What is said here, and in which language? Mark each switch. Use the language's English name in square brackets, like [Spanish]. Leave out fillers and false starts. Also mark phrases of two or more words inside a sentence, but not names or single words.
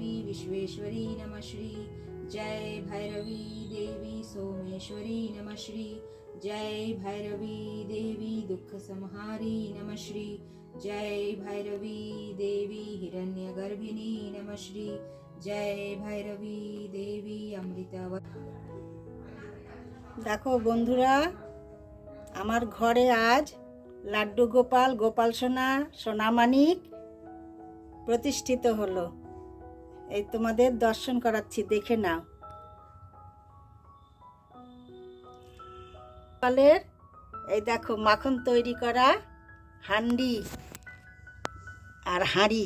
[Sanskrit] विश्वेश्वरी नमः श्री जय भैरवी देवी सोमेश्वरी नमः श्री जय भैरवी देवी दुख संहारी नमः श्री जय भैरवी देवी हिरण्यगर्भिणी नमः श्री जय भैरवी देवी अमृतवती। [Bangla] দেখো বন্ধুরা, আমার ঘরে আজ লাড্ডু গোপাল, গোপাল সোনা, সোনামানিক প্রতিষ্ঠিত হলো। এই তোমাদের দর্শন করাচ্ছি, দেখে নাও। গোপালের এই দেখো মাখন তৈরি করা হান্ডি আর হাঁড়ি।